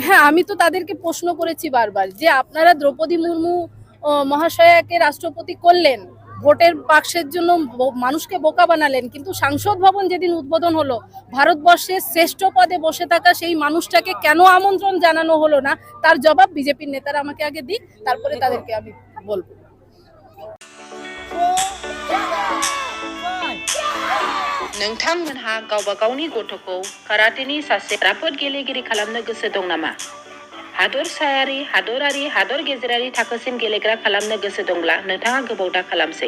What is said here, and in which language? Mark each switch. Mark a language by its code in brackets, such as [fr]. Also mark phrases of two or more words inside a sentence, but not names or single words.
[bn] হ্যাঁ, আমি তো তাদেরকে প্রশ্ন করেছি বারবার যে আপনারা দ্রৌপদী মুর্মু মহাশয়াকে রাষ্ট্রপতি করলেন, ভোটের বাক্সের জন্য মানুষকে বোকা বানালেন, কিন্তু সংসদ ভবন যেদিন উদ্বোধন হলো, ভারতবর্ষের শ্রেষ্ঠ পদে বসে থাকা সেই মানুষটাকে কেন আমন্ত্রণ জানানো হলো না, তার জবাব বিজেপির নেতারা আমাকে আগে দিক, তারপরে তাদেরকে আমি বলবো। [brx] नोंथांमोनहा गावबा गावनि गथ'खौ काराटेनि सासे राफोद गेलेगिरि खालामनो गोसो दं नामा? हादरसायारि, हादरारि, हादर गेजेरारि थाखोसिम गेलेग्रा खालामनो गोसो दंब्ला नोंथाङा गोबाव दा खालामसै।